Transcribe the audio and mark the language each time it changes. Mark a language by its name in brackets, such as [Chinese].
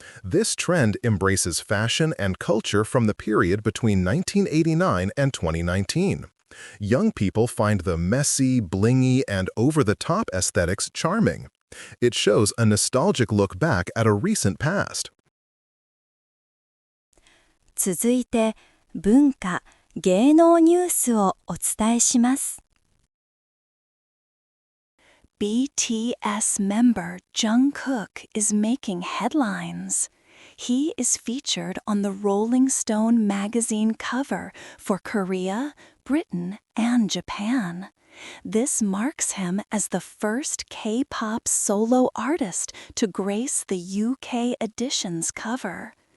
[English] This trend embraces fashion and culture from the period between 1989 and 2019. Young people find the messy, blingy, and over-the-top aesthetics charming. It shows a nostalgic look back at a recent past. [Japanese] 続いて、文化・芸能ニュースをお伝えします。 [English] BTS member Jungkook is making headlines. He is featured on the Rolling Stone magazine cover for Korea, Britain, and Japan. This marks him as the first K-pop solo artist to grace the UK edition's cover.